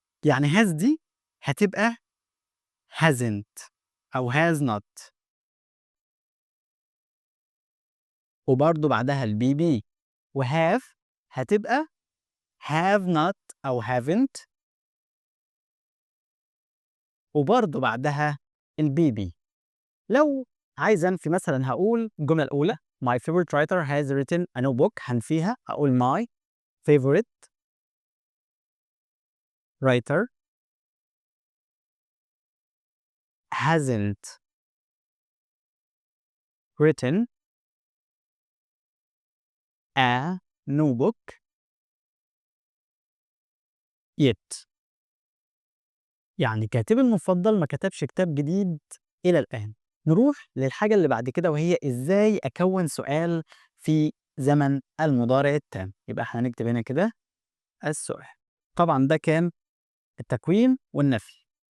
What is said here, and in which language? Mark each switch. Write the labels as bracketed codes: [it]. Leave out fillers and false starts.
[ar] يعني has دي هتبقى hasn't أو has not، وبرضه بعدها الBB، وhave هتبقى have not أو haven't، وبرضه بعدها الBB. لو عايز أنفي مثلًا هاقول الجملة الأولى [en] My favorite writer has written a new book، [ar] هانفيها هاقول [en] My favorite writer hasn't written a new book yet. [ar] يعني كاتبي المفضل ما كتبش كتاب جديد إلى الآن. نروح للحاجة اللي بعد كده وهي إزاي أكوّن سؤال في زمن المضارع التام. يبقى إحنا هنكتب هنا كده السؤال. طبعًا ده كان التكوين والنفي.